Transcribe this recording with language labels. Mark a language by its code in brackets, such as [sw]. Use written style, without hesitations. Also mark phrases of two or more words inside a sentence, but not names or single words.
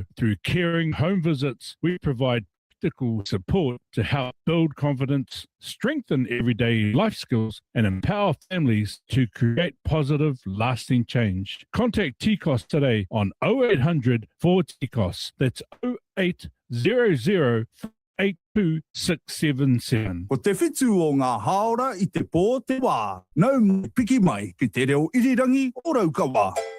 [en] Through caring home visits, we provide practical support to help build confidence, strengthen everyday life skills, and empower families to create positive, lasting change. Contact Tikos today on 0800 4TIKOS. That's 0800 82677. [mi] Ko te whitu o ngā haora I te pō te wā. Nau mai piki mai ki te reo irirangi o Raukawa.